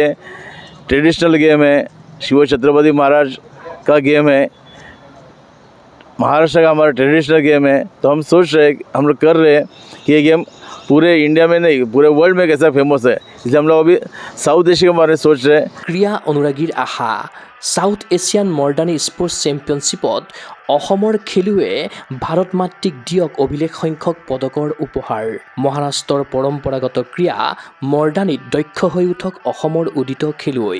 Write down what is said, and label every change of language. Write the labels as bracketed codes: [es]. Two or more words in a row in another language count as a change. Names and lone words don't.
[en] traditional game [hi] है, शिव छत्रपति महाराज का गेम है, महाराष्ट्र का हमारा [en] traditional game [hi] है। तो हम सोच रहे हैं, हम लोग कर रहे हैं कि ये गेम पूरे इंडिया में नहीं पूरे वर्ल्ड में कैसा फेमस है। इसलिए हम लोग अभी साउथ एशिया के बारे में सोच रहे हैं। [as] ক্ৰীড়া অনুৰাগীৰ আশা সাউথ এছিয়ান মৰ্দানী স্পোৰ্টছ চেম্পিয়নশ্বিপত অসমৰ খেলুৱৈয়ে ভাৰত মাতৃক দিয়ক অভিলেখ সংখ্যক পদকৰ উপহাৰ। মহাৰাষ্ট্ৰৰ পৰম্পৰাগত ক্ৰীড়া মৰ্দানীত দক্ষ হৈ উঠক অসমৰ উদিত খেলুৱৈ।